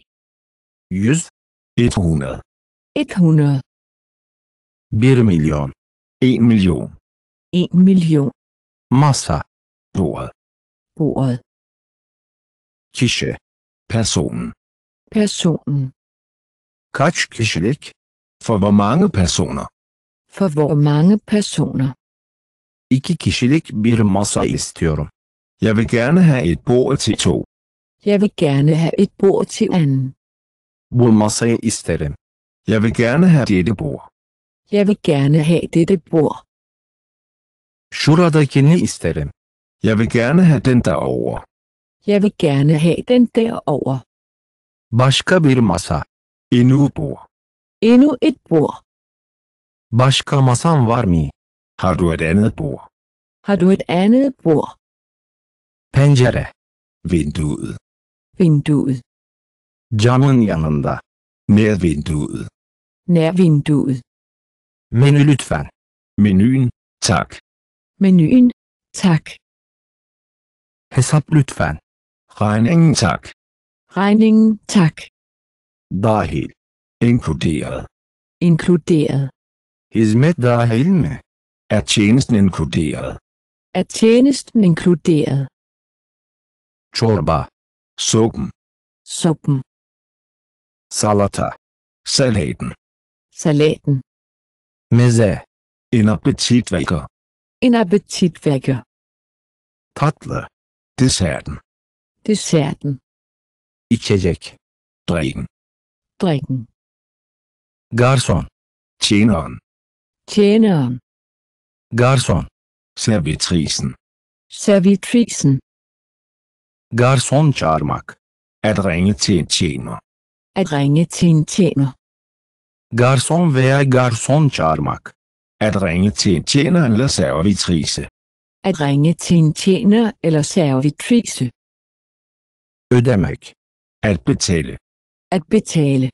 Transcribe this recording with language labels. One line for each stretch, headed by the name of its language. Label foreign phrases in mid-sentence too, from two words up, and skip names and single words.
Turkish: 100, 100, 100, 1 milyon.
Danish: 1 million. 1 million.
Turkish: Masa,
Danish: Bordet. Bordet.
Turkish: kişi.
Danish: Personen. Personen.
Turkish: Kaç kişilik?
Danish: For hvor mange personer? For hvor mange personer?
Turkish: 2 kişilik bir masa istiyorum.
Danish: Jeg vil gerne have et bord til 2. Jeg vil gerne have et bord til anden.
Turkish: Bu masayı isterim.
Danish: Jeg vil gerne have dette bord. Jeg vil gerne have dette bord.
Turkish: Şuradakini isterim.
Danish: Jeg vil gerne have den derovre. Jeg vil gerne have den derover.
Turkish: Başka bir masa.
Danish: Endnu et bord. Endnu et bord.
Turkish: Başka masan var mı?
Danish: Har du et andet bord? Har du et andet bord?
Turkish: Pencere.
Danish: Vinduet. Vinduet.
Turkish: Camın yanında.
Danish: Nær vinduet. Nær vinduet.
Turkish: Menü lütfen.
Danish: Menuen. Tak. Menuen. Tak.
Turkish: Hesap lütfen.
Danish: Regningen tak. Regningen. Tak.
Turkish: Dahil.
Danish: Inkluderet. Inkluderet.
Turkish: Hizmet dahil mi?
Danish: Er tjenesten inkluderet? Er tjenesten inkluderet?
Turkish: Çorba.
Danish: Suppen. Suppen.
Turkish: Salata.
Danish: Salaten. Salaten.
Turkish: Meze.
Danish: En appetitvækker. En appetitvækker.
Turkish: Tatlı.
Danish: Desserten. Desserten.
Turkish: İçecek.
Danish: Drikken. Drikken.
Turkish: Garson.
Danish: Tjeneren. Tjeneren.
Turkish: Garson.
Danish: Servitrisen. Servitrisen.
Turkish: Garson çağırmak.
Danish: At ringe til en tjener. At ringe til en tjener.
Turkish: Garson veya garson çağırmak.
Danish: At ringe til en tjener eller servitrice. At ringe til en tjener eller servitrice.
Turkish: Ödemek.
Danish: At betale. At betale.